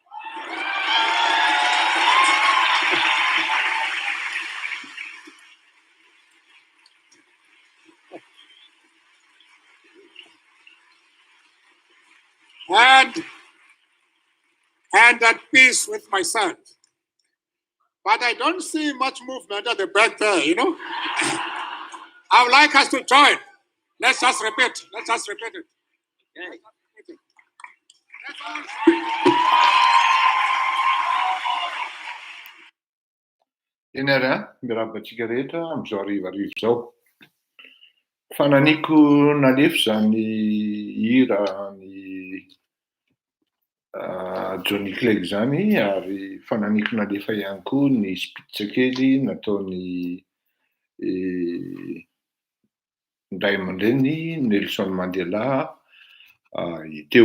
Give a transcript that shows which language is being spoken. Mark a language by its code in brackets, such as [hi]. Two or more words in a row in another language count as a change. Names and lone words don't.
[en] And at peace with myself. But I don't see much movement at the back there, you know? I would like us to join. Let's just repeat. Let's just repeat it. Okay. Let's all join. [mg] Enara, mirabantsika rehetra amin'izao arivarivo izao. Fananiko nalefy zany hira ny Johnny Clegg zany ary fananiko nalefa ihany koa ny spitsakely nataony Ndray aman-dreny Nelson Mandela teo.